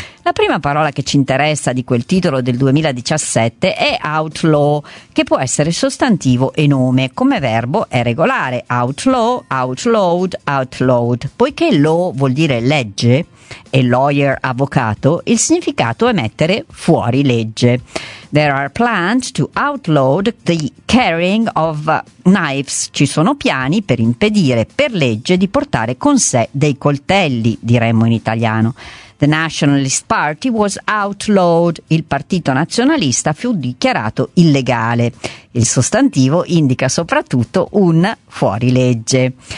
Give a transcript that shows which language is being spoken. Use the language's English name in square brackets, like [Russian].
[Italian] La prima parola che ci interessa di quel titolo del 2017 è outlaw, che può essere sostantivo e nome. Come verbo è regolare: outlaw, outlawed, outlawed. Poiché law vuol dire legge e lawyer avvocato, il significato è mettere fuori legge. [English] There are plans to outlaw the carrying of knives. [Italian] Ci sono piani per impedire per legge di portare con sé dei coltelli, diremmo in italiano. [English] The Nationalist Party was outlawed. [Italian] Il partito nazionalista fu dichiarato illegale. Il sostantivo indica soprattutto un fuorilegge.